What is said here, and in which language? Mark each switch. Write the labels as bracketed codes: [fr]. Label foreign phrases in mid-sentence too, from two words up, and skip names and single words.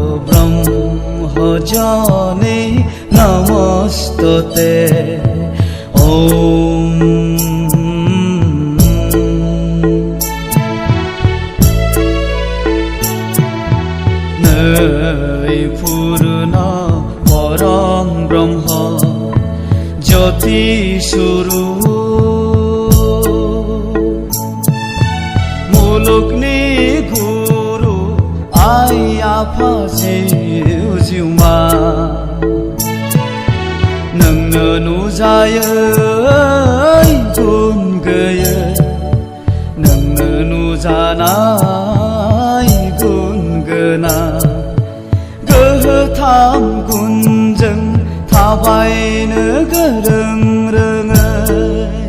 [sa] ब्रह्मजने नमस्तते ओम पूर्ण परम ब्रह्म ज्योति स्वरूप [brx] मुलुगनि गुरु आइ आफा जिउमा नोंनो नुजायै गुन गैयै नोंनो नुजानाय गुन गोनां गोथां गुनजों थाबायनो गोरों रोङै